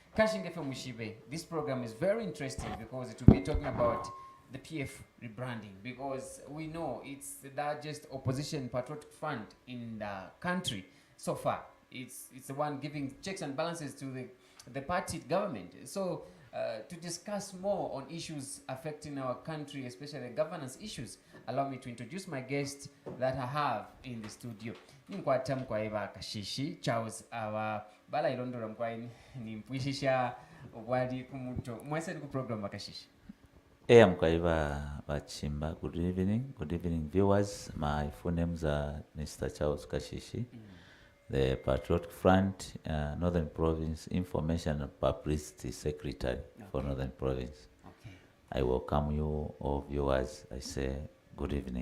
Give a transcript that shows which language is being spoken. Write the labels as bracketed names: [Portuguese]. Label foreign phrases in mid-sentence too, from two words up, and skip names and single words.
[English] This program is very interesting because it will be talking about the PF rebranding, because we know it's the largest opposition patriotic front in the country so far. It's the one giving checks and balances to the party government. So to discuss more on issues affecting our country, especially governance issues, allow me to introduce my guest that I have in the studio. [Bemba] Ninkwata mkwaiba Kashishi Charles awa bala ilondora mkwai nimpwishisha wali kumuto mwese ku program Kashishi. Mkwaiba Chimba. [English] Good evening viewers. My full names are Mr. Charles Kashishi. The Patriotic Front, Northern Province Information and Publicity Secretary for Northern Province. Okay. I welcome you all viewers. I say good evening.